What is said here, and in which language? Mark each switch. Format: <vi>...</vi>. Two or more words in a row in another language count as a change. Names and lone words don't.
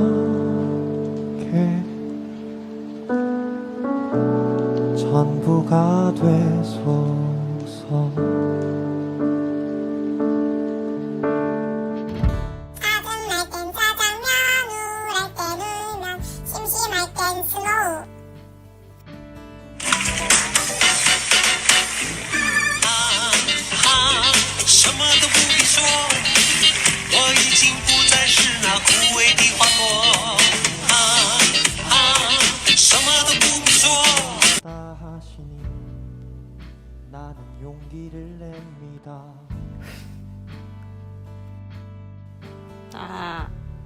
<ko>않게 전부가 되소서. 짜증날 땐 짜장면, 우울할 땐 울면, 심심할 땐 스노우.</ko> <zh>什么都不必说，我已经不再是那枯萎的花朵。什么都不必说。</zh> <ko>하시니 나는 용기를 냅니다. 아,</ko>